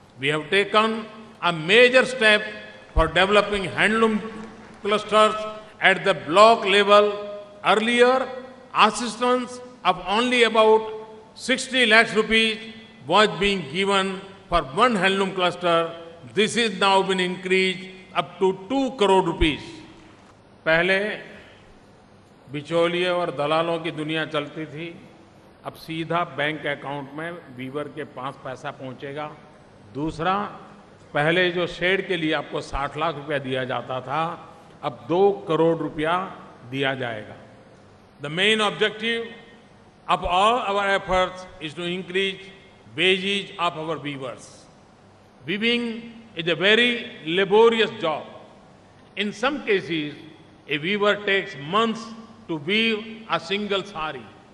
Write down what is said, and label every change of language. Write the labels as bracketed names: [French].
[English] We have taken a major step for developing handloom clusters at the block level. Earlier, assistance of only about 60 lakhs rupees was being given for one handloom cluster. This is now been increased up to 2 crore rupees. [Hindi] पहले बिचौलिए और दलालों की दुनिया चलती थी, अब सीधा बैंक अकाउंट में वीवर के पास पैसा पहुंचेगा। दूसरा, पहले जो शेड के लिए आपको 60 लाख रुपया दिया जाता था, अब 2 करोड़ रुपया दिया जाएगा। [English] The main objective of all our efforts is to increase wages of our weavers. Weaving is a very laborious job. In some cases, a weaver takes months to weave a single sari.